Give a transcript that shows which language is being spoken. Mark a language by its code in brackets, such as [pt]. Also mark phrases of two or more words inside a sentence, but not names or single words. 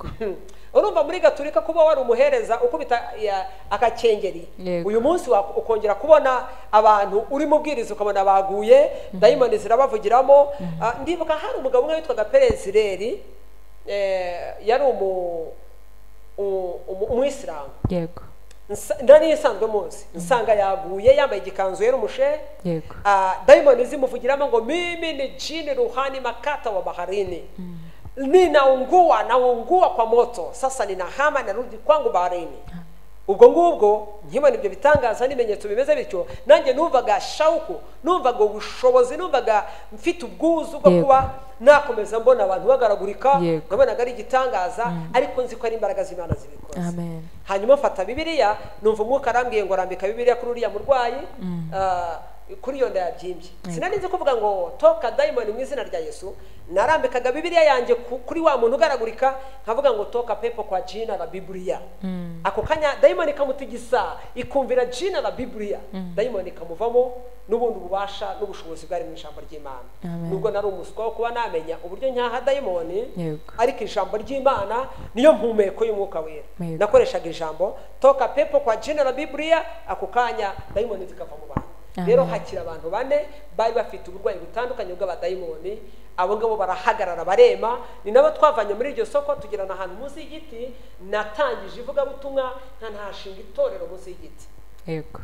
[rw] Urumva muri Gaturika kuba wari umuhereza ukubita akakengeri, uyu munsi ukongera kubona abantu uri mubwiriza ukabona baguye, dayimoni zirabavugiramo. Ndibuka hari umugabo umwe witwaga Perezireri, yari umuyisilamu. Yego. Ndani isanzwe munsi nsanga yaguye yambaye igikanzu yera umushe. Yego. Dayimoni zimuvugiramo ngo [sw] mimi ni jini ruhani makata wa baharini, naungua kwa moto, sasa ninahama narudi kwangu baharini. [rw] Ubwo ngubwo nkibona ibyo bitangaza n'ibimenyetso bimeze bityo, nanjye numvaga shauku, numvaga ubushobozi, numvaga mfite ubwuzu bwo kuba nakomeza mbona abantu bagaragurika. Nabonaga ari igitangaza, ariko nzi ko ari imbaraga z'Imana zibikoze. Amen. Hanyuma mfata Bibiliya, numva umwuka arambwiye ngo rambika Bibiliya kuri uriya murwayi, kuri iyo nda yabyimbye. Sinari nzi kuvuga ngo toka dayimoni mu izina rya Yesu. Narambikaga Bibiliya yanjye kuri wa muntu ugaragurika, nkavuga ngo [sw] toka pepo kwa jina la Biblia. [rw] Ako kanya dayimoni kamutigisa ikumvira [sw] jina la Biblia, [rw] dayimoni kamuvamo n'ubundi ububasha n'ubushobozi bwari mu ijambo ry'Imana. Nubwo nari umuswa wo kuba namenya uburyo nyaha dayimoni, ariko ijambo ry'Imana niyo mpumeko y'umwuka wera. Nakoreshaga ijambo [sw] toka pepo kwa jina la Biblia, [rw] ako kanya dayimoni zikava mu bantu. Rero hakira abantu 4 bari bafite uburwayi butandukanye bw'abadayimoni. Abo ngabo barahagarara barema, ni nabo twavanye muri iryo soko tugirana ahantu munsi y'igiti. Natangije ivuga butumwa ntahashinga itorero munsi y'igiti. Yego.